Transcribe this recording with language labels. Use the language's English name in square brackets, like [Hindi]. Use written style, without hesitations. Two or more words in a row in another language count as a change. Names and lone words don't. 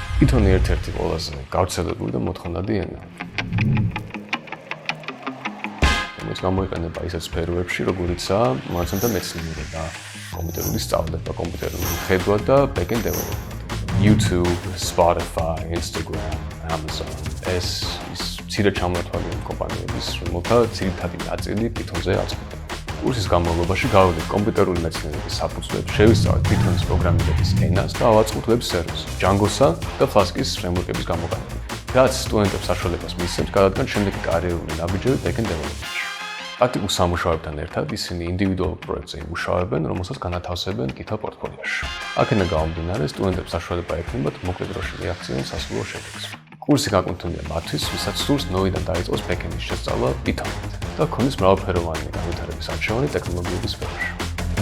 [Georgian] Python-ი ერთ-ერთი ყველაზე გავრცელებული და მოთხოვნადი ენა. რომელიც გამოიყენება ისეთ სფეროებში, როგორიცაა მონაცემთა მეცნიერება და კომპიუტერული სწავლება, კომპიუტერული ხედვა და [English] back-end development. [Georgian] YouTube, Spotify, Instagram, Amazon. ეს მცირე ჩამოთვალიერებული კომპანიების, რომელთა ძირითადი ნაწილი Python-ზე აწყვეტა. კურსის განმავლობაში გავიგეთ კომპიუტერული მეცნიერების საფუძვლებს, შევისწავლეთ Python-ის პროგრამირების ენას და ავაწყოთ [English] web service, [Georgian] Django-სა და Flask-ის ფრეიმვორკების გამოყენება. რაც სტუდენტებს საშუალებას მისცემს გადადგან შემდეგი კარიერული ნაბიჯები [English] back-end development- [Georgian] ში. პრაქტიკულ სამუშაოებთან ერთად ისინი ინდივიდუალურ პროექტზე იმუშავებენ, რომელსაც განათავსებენ GitHub პორტფოლიოში. აქედან გამომდინარე, სტუდენტებს საშუალება ექნებათ მოკლე დროში მიაღწიონ სასურველ შედეგს. კურსი განკუთვნილია მათთვის, ვისაც სურს ნოიდან დაიწყოს back-end-ის შესწავლა Python-ით და ქონდეს მრავალფეროვანი განვითარების არჩევანი ტექნოლოგიების სფეროში.